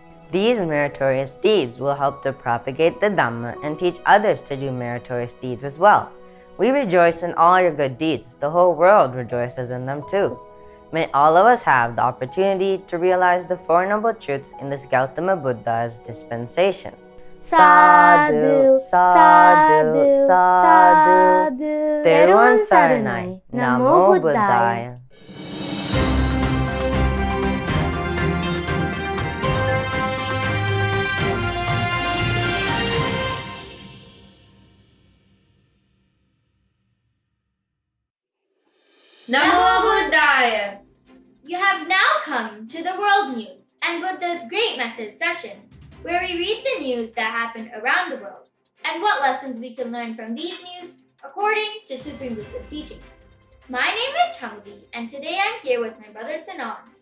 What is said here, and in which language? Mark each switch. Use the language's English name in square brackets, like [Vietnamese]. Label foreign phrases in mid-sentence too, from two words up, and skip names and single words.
[English] These meritorious deeds will help to propagate the Dhamma and teach others to do meritorious deeds as well. We rejoice in all your good deeds. The whole world rejoices in them too. May all of us have the opportunity to realize the Four Noble Truths in this Gautama Buddha's dispensation. [Pali] Sadhu, sadhu, sadhu. [Sinhala] Theruvan Saranai. [Pali] Namo Buddhaya. Namo Buddhaya! [English] You have now come to the world news and Buddha's great message session, where we read the news that happened around the world and what lessons we can learn from these news according to Supreme Buddha's teachings. My name is Changdi, and today I'm here with my brother Sanan.